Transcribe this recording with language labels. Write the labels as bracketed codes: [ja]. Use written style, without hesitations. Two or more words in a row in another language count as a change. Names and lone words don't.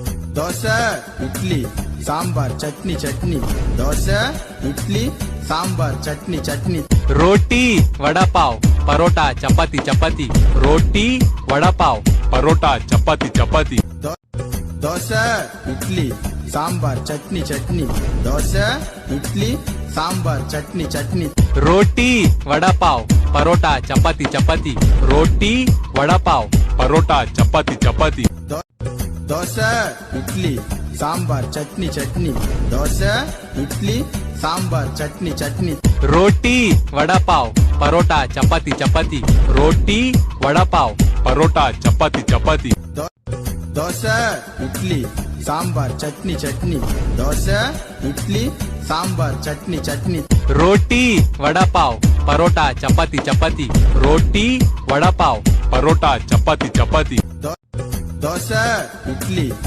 [te] దోశ ఇడ్లీ సాంబార్ చట్నీ చట్నీ దోశ ఇడ్లీ సాంబార్ చట్నీ చట్నీ [hi] रोटी वड़ा पाव परोटा चपाती चपाती रोटी वड़ा पाव परोटा चपाती चपाती [te] దోశ ఇడ్లీ సాంబార్ చట్నీ చట్నీ దోశ ఇడ్లీ సాంబార్ చట్నీ చట్నీ [hi] रोटी वड़ा पाव परोटा चपाती चपाती रोटी वड़ा पाव परोटा चपाती चपाती [te] దోశ ఇడ్లీ సాంబార్ చట్నీ చట్నీ దోశ ఇడ్లీ సాంబార్ చట్నీ చట్నీ [hi] रोटी वड़ा पाव परोटा चपाती चपाती रोटी वड़ा पाव परोटा चपाती चपाती [te] దోశ ఇడ్లీ సాంబార్ చట్నీ చట్నీ దోశ ఇడ్లీ సాంబార్ చట్నీ చట్నీ [hi] रोटी वड़ा पाव परोटा चपाती चपाती रोटी वड़ा पाव परोटा चपाती चपाती [te] దోశ ఇడ్లీ